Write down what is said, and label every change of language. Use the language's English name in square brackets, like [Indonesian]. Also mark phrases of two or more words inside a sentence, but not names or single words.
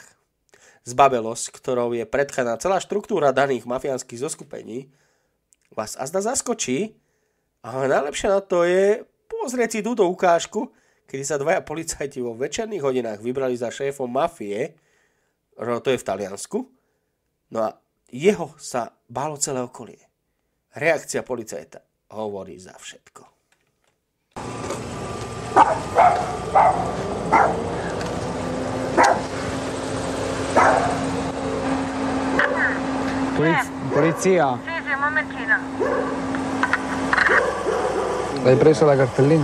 [Slovak] Zbabelosť, ktorou je predchaná celá štruktúra daných mafiánskych zoskupení, vás azda zaskočí, ale najlepšie na to je pozrieť si túto ukážku, kedy sa dvaja policajti vo večerných hodinách vybrali za šéfom mafie, to je v Taliansku, no a jeho sa bálo celé okolie. Reakcia policajta hovorí za všetko. [Italian] Polizia. Sì, un momentino. L'hai preso la cartellina?